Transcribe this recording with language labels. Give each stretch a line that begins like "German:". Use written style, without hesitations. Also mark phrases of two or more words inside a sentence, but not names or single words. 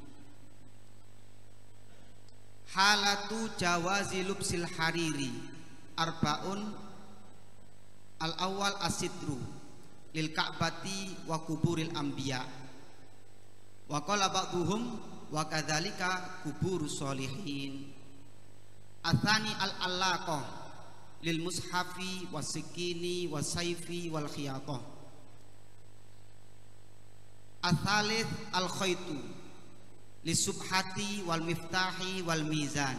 Arabic: حالات جواز لبس الحرير أربع. الأول الستر للكعبة وقبور الأنبياء. وقال بعضهم وكذلك قبور الصالحين. الثاني العلاقة للمصحف والسكين والسيف والخياطة. الثالث الخيط للسبحة والمفتاح والميزان.